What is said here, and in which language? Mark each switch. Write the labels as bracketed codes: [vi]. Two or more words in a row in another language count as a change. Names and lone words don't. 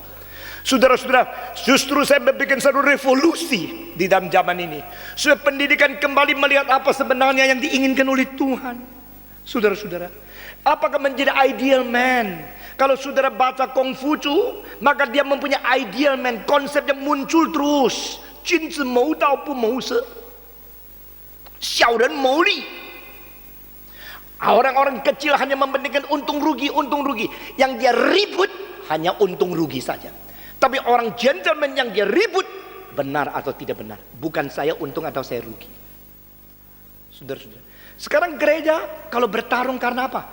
[id] Saudara-saudara, justru saya membuat satu revolusi di dalam zaman ini, supaya pendidikan kembali melihat apa sebenarnya yang diinginkan oleh Tuhan. Saudara-saudara, apakah menjadi [en] ideal man? [id] Kalau saudara baca Kongfucu, maka dia mempunyai [en] ideal man, [id] konsep yang muncul terus. [zh] 君子谋道不谋色，小人谋利。 [id] Orang-orang kecil hanya mementingkan untung rugi. Yang dia ribut hanya untung rugi saja. Tapi orang gentleman yang dia ribut, benar atau tidak benar, bukan saya untung atau saya rugi. Saudara-saudara, sekarang gereja kalau bertarung karena apa?